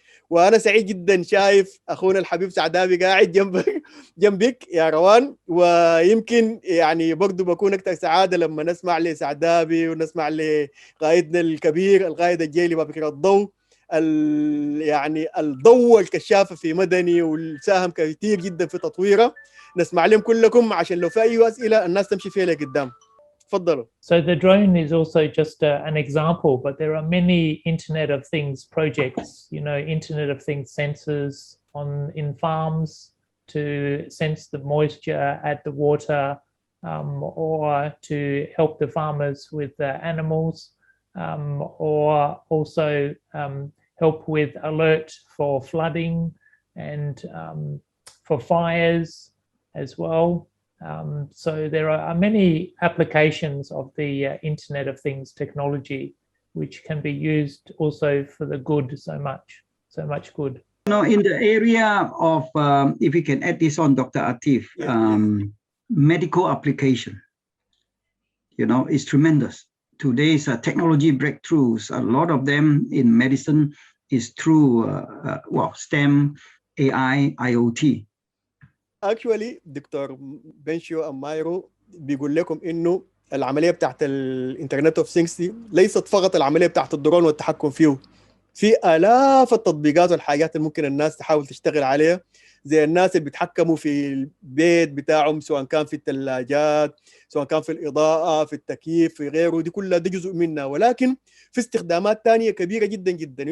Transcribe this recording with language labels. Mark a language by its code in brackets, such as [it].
[ar] وانا سعيد جدا شايف اخونا الحبيب سعدابي قاعد جنبك يا روان، ويمكن يعني برضه بكون اكثر سعاده لما نسمع لسعدابي ونسمع لقائدنا الكبير القائد الجيلي بكر الضوء، يعني الضوء الكشافه في مدني والساهم كثير جدا في تطويره. نسمع لهم كلكم عشان لو في اي اسئله الناس تمشي فيها لقدام. تفضلوا. [en] So the drone is also just an example, but there are many Internet of Things projects, you know, Internet of Things sensors in farms to sense the moisture at the water, or to help the farmers with the animals, or also help with alert for flooding and for fires as well. So there are many applications of the Internet of Things technology which can be used also for the good, so much good. You know, in the area of, if you can add this on, Dr. Atif, medical application, you know, is tremendous. Today's technology breakthroughs, a lot of them in medicine is through STEM, AI, IoT. Actually [ar] دكتور بنشيو أمايرو بيقول لكم إنه العملية بتاعت الانترنت اوف ثينكس دي ليست فقط العملية بتاعت الدرون والتحكم فيه، في آلاف التطبيقات والحاجات اللي ممكن الناس تحاول تشتغل عليها، زي الناس اللي بيتحكموا في البيت بتاعهم سواء كان في الثلاجات، سواء كان في الإضاءة، في التكييف، في غيره، دي كلها دي جزء منها، ولكن في استخدامات تانية كبيرة جدا جدا.